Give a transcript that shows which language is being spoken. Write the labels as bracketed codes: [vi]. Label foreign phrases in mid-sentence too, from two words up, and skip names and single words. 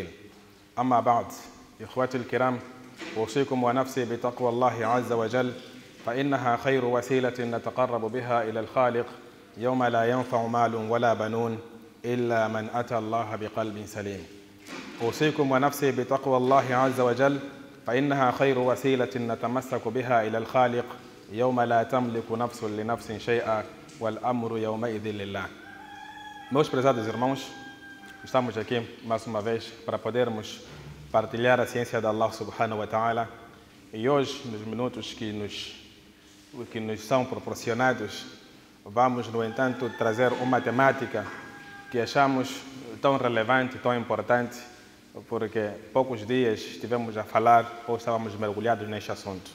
[ar] أما بعد، إخوتي الكرام، أوصيكم ونفسي بتقوى الله عز وجل فإنها خير وسيلة نتقرب بها إلى الخالق يوم لا ينفع مال ولا بنون إلا من أتى الله بقلب سليم. أوصيكم ونفسي بتقوى الله عز وجل فإنها خير وسيلة نتمسك بها إلى الخالق يوم لا تملك نفس لنفس شيئا والأمر يومئذ لله. [pt] Meus prezados irmãos, estamos aqui mais uma vez para podermos partilhar a ciência de Allah [ar] سبحانه وتعالى, [pt] e hoje, nos minutos que nos são proporcionados, vamos, no entanto, trazer uma temática que achamos tão relevante, tão importante, porque poucos dias estivemos a falar ou estávamos mergulhados neste assunto.